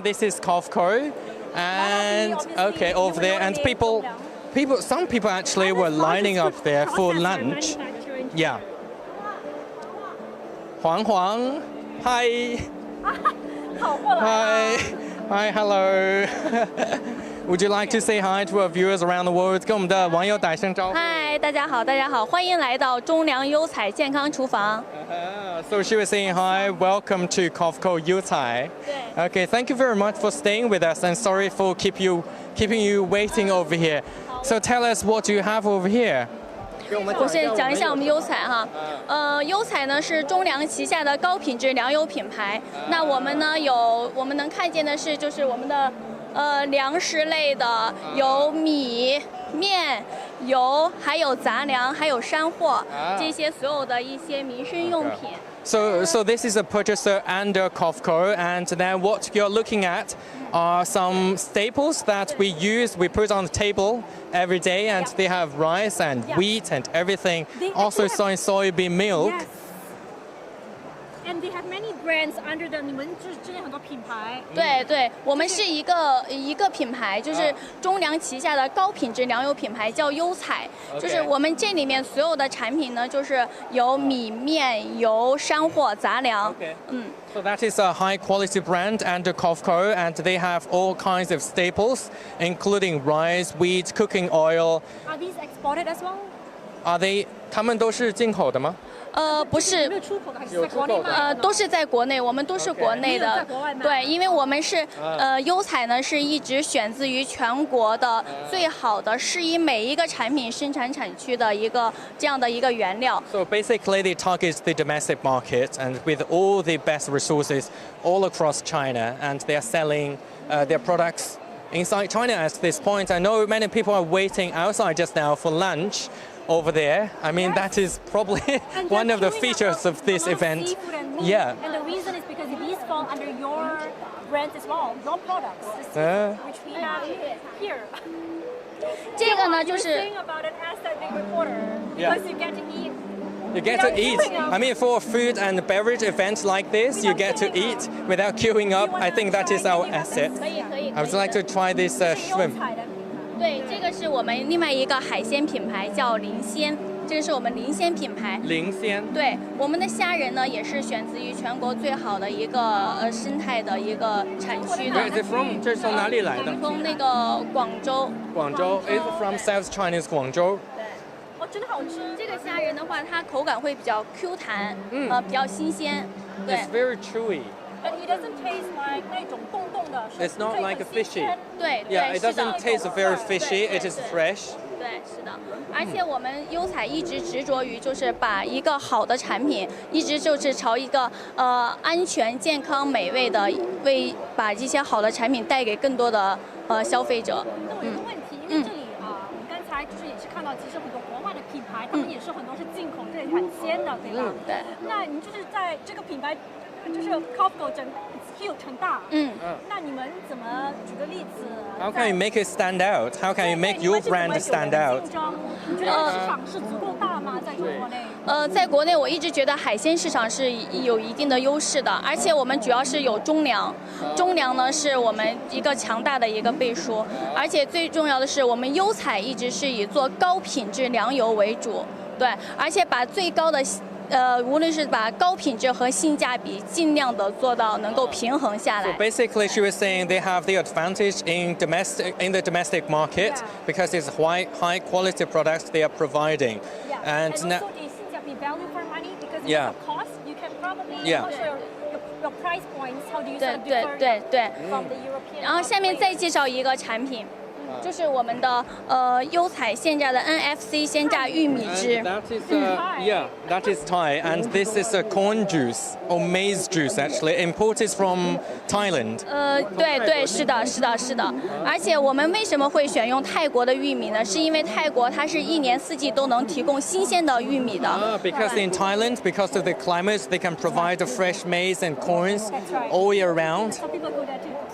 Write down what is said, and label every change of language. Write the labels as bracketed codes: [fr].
[en] This is Cofco, and okay, over there, and some people actually were lining up there for lunch. Yeah. Huang, hi. Hi, hello. Would you like to say hi to our viewers around the world? [zh] 跟我们的网友打声招呼。嗨，大家好，欢迎来到中粮优彩健康厨房。 [en] So she was saying hi, welcome to Cofco Yutai. Okay, thank you very much for staying with us and sorry for keeping you waiting over here. So tell us what you have over here. [zh] 我先讲一下我们优彩哈，优彩呢是中粮旗下的高品质粮油品牌。那我们呢我们能看见的是就是我们的粮食类的有米、面、油，还有杂粮，还有山货，这些所有的一些民生用品。 [en] So this is a purchaser under Cofco, and then what you're looking at are some staples that we put on the table every day, and they have rice and wheat and everything. Also soybean milk. Yes. And they have many brands under the [zh] 你们就是之前很多品牌。对，我们是一个品牌，就是中粮旗下的高品质粮油品牌，叫优彩。就是我们这里面所有的产品呢，就是有米、面、油、山货、杂粮。 [en] So that is a high quality brand under Cofco, and they have all kinds of staples, including rice, wheat, cooking oil. Are these exported as well? Are they? [zh] 他们都是进口的吗？不是，有没有出口的还是在国内卖的？都是在国内，我们都是国内的。没有在国外卖。对，因为我们是优彩呢是一直选自于全国的最好的，适宜每一个产品生产产区的这样的一个原料。 [en] So basically, they target the domestic market, and with all the best resources all across China, and they are selling their products inside China at this point. I know many people are waiting outside just now for lunch. Over there, I mean that is probably one of the features of this event. Yeah. And the reason is because these fall under your brand as well, your products, which we have here. [zh] 这个呢就是 [en] saying about it as a big reporter because you get to eat. You get to eat. I mean, for a food and beverage event like this, you get to eat without queuing up. I think that is our asset. I would like to try this shrimp. [zh] 对，这个是我们另外一个海鲜品牌，叫林鲜，这个是我们林鲜品牌。林鲜。对，我们的虾仁呢也是选自于全国最好的一个生态的一个产区的。 [en] Where is it from? [zh] 这是从哪里来的？从那个广州。 [en] 广州 is from South Chinese 广州。 [zh] 哦，真的好吃。这个虾仁的话，它口感会比较 Q 弹，比较新鲜。对。 [en] It's very chewy. But it doesn't taste like [zh] 那种冻冻的。 [en] It's not like a fishy. [zh] 对 [en] Yeah, it doesn't taste very fishy. It is fresh. [zh] 对，是的。而且我们优彩一直执着于就是把一个好的产品，一直就是朝一个安全、健康、美味的把这些好的产品带给更多的消费者。那我有个问题，因为这里我们刚才就是也是看到，其实很多国外的品牌，他们也是很多是进口，这里很鲜的，对吧？对。那你就是在这个品牌。就是 Cofco 整 [en] huge [zh] 很大，那你们怎么举个例子 [en] How can you make it stand out? How can you make your brand stand out? [zh] 你觉得市场是足够大吗？在中国内？在国内我一直觉得海鲜市场是有一定的优势的，而且我们主要是有中粮，中粮呢是我们一个强大的一个背书，而且最重要的是我们优彩一直是以做高品质粮油为主，对，而且把最高的无论是把高品质和性价比尽量的做到能够平衡下来。 [en] So basically, she was saying they have the advantage in the domestic market because it's high quality products they are providing. And also the 性价比 value for money because of cost, you can probably your price points. How do you differ from the European? [zh] 然后下面再介绍一个产品。就是我们的优彩现榨的 NFC 鲜榨玉米汁。 [en] That is Thai, and this is a corn juice or maize juice actually imported from Thailand. [zh] 对，是的。而且我们为什么会选用泰国的玉米呢？是因为泰国它是一年四季都能提供新鲜的玉米的。 [en] Because in Thailand, because of the climate, they can provide the fresh maize and corns all year round. Some people go there too.